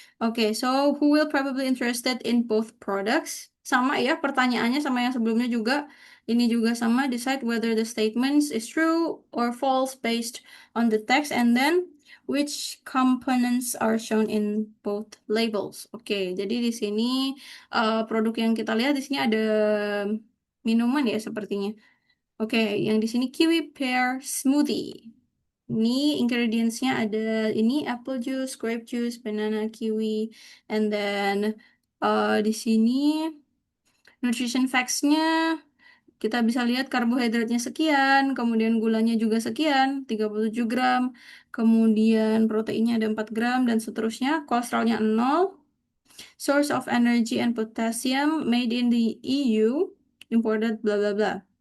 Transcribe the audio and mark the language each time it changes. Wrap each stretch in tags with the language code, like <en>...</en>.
<en>Oke, so who will probably interested in both products?</en> <id>Sama ya, pertanyaannya sama yang sebelumnya juga. Ini juga sama,</id> <en>decide whether the statements is true or false based on the text and then which components are shown in both labels.</en> <id>Oke, jadi di sini produk yang kita lihat di sini ada minuman ya sepertinya. Oke, yang di sini kiwi pear smoothie. Ini ingredientsnya ada ini apple juice, grape juice, banana, kiwi, and then di sini nutrition facts-nya Kita bisa lihat karbohidratnya sekian, kemudian gulanya juga sekian, 37 gram, kemudian proteinnya ada 4 gram, dan seterusnya. Kolesterolnya 0.</id> <en>Source of energy and potassium made in the EU, imported bla bla bla.</en>